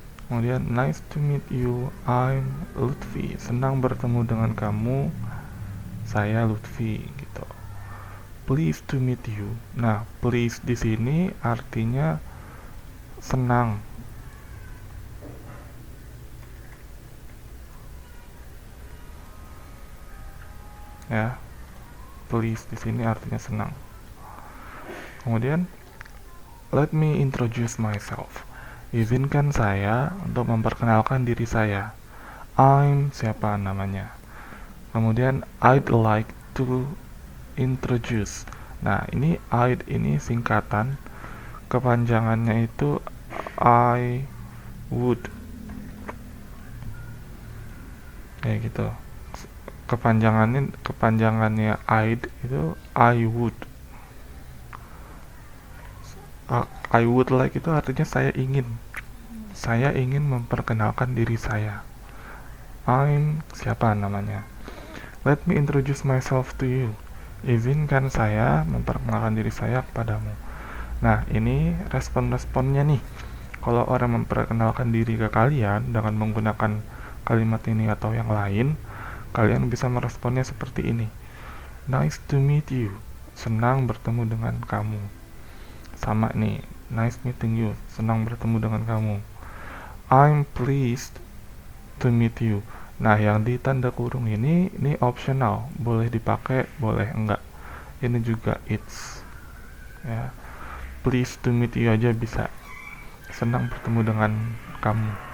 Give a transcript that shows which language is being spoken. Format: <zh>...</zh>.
<en>Kemudian nice to meet you, I'm Lutfi.</en> <id>Senang bertemu dengan kamu, saya Lutfi gitu.</id> <en>Pleased to meet you.</en> <id>Nah, please di sini artinya senang. Ya. Please di sini artinya senang. Kemudian</id> <en>let me introduce myself.</en> <id>Izinkan saya untuk memperkenalkan diri saya. I'm siapa namanya.</id> <en>Kemudian I'd like to introduce.</en> <id>Nah, ini I'd ini singkatan, kepanjangannya itu I would. Kayak gitu. Kepanjangannya I'd itu I would. I would like itu artinya saya ingin. Saya ingin memperkenalkan diri saya. I'm siapa namanya.</id> <en>Let me introduce myself to you.</en> <id>Izinkan saya memperkenalkan diri saya kepadamu. Nah, ini respon-responnya nih. Kalau orang memperkenalkan diri ke kalian dengan menggunakan kalimat ini atau yang lain, kalian bisa meresponnya seperti ini.</id> <en>Nice to meet you.</en> <id>Senang bertemu dengan kamu. Sama nih,</id> <en>nice meeting you.</en> <id>Senang bertemu dengan kamu.</id> <en>I'm pleased to meet you.</en> <id>Nah, yang di tanda kurung ini optional, boleh dipakai, boleh enggak. Ini juga it's.</id> <en>Ya, pleased to meet you</en> <id>aja bisa. Senang bertemu dengan kamu.</id>